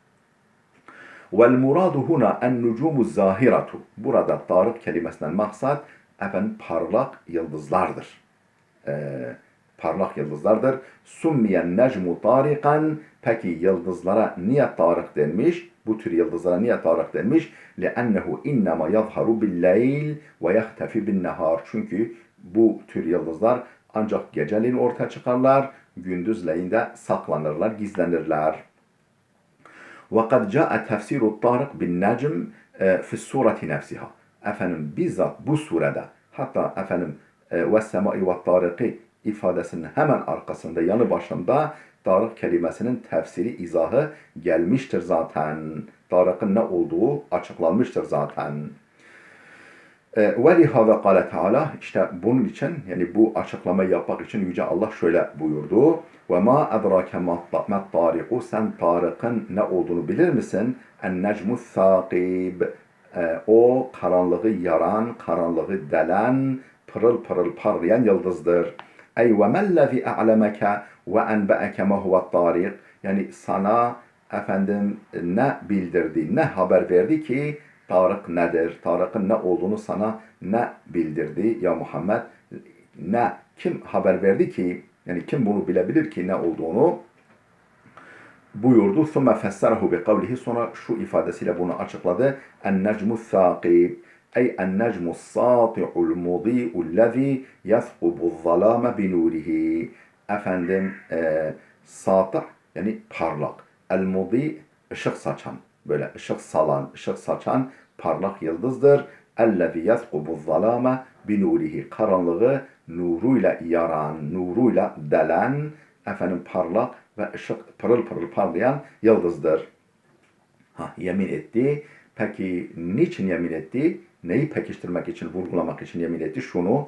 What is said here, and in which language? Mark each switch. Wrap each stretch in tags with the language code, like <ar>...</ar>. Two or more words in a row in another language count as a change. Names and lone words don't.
<ar>والمراد هنا النجوم الزاهرة.</ar> <tr>Burada tarık kelimesinden maksat parlak yıldızlardır. Parlak yıldızlardır.</tr> <ar>سمي النجم طارقا.</ar> <tr>Peki yıldızlara niye tarık denmiş? Bu tür yıldızlara niye tarık denmiş?</tr> <ar>لِأَنَّهُ اِنَّمَا يَظْهَرُ بِاللَّيْلِ وَيَخْتَفِ بِالنَّهَارِ</ar> <tr>Çünkü bu tür yıldızlar ancak geceleyin ortaya çıkarlar, gündüzleyin de saklanırlar, gizlenirler.</tr> <ar>وَقَدْ جَاءَ تَفْسِيرُ الطَّارِقِ بِالنَّجْمِ فِي السُّورَةِ نَفْسِهَا</ar> <tr>bizzat bu surede, hatta</tr> <ar>وَالسَّمَاءِ وَالطَّارِقِ</ar> <tr>ifadesinin hemen arkasında, yanı başında Tarık kelimesinin tefsiri, izahı gelmiştir zaten. Tarık'ın ne olduğu açıklanmıştır zaten.</tr> <ar>وَلِهَذَا قَالَ تعالى</ar> <tr>işte bunun için, yani bu açıklamayı yapmak için Yüce Allah şöyle buyurdu.</tr> <ar>وَمَا اَدْرَاكَ مَا الطَّارِقُ</ar> <tr>Sen Tarık'ın ne olduğunu bilir misin?</tr> <ar>اَنْنَجْمُ الثَّاقِبِ</ar> <tr>O karanlığı yaran, karanlığı delen, pırıl pırıl parlayan yıldızdır.</tr> <ar>اَيْ وَمَا الَّذِي اَعْلَمَكَ وَاَنْبَأَكَ مَا هُوَ الطَّارِقِ</ar> <tr>Yani sana ne bildirdi, ne haber verdi ki Tarık nedir? Tarık'ın ne olduğunu sana ne bildirdi ya Muhammed? Kim haber verdi ki, yani kim bunu bilebilir ki ne olduğunu? Buyurdu.</tr> <ar>ثُمَّ فَسَّرَهُ بِقَوْلِهِ</ar> <tr>Sonra şu ifadesiyle bunu açıkladı.</tr> <ar>اَنَّجْمُ الثَّاقِبِ Ey اَنَّجْمُ السَّاطِعُ الْمُضِيءُ الَّذ۪ي يَثْقُبُ الظَّلَامَ بِنُورِهِ Satı</ar> <tr>yani parlak. El-mudi ışık saçan. Böyle ışık saçan parlak yıldızdır.</tr> <ar>اَلَّذ۪ي يَثْقُبُ الظَّلَامَ بِنُورِهِ</ar> <tr>Karanlığı nuruyla yaran, nuruyla delen, parlak ve ışık pırıl pırıl parlayan yıldızdır. Yemin etti. Peki niçin yemin etti? Neyi pekiştirmek için, vurgulamak için yemin etti? Şunu.</tr>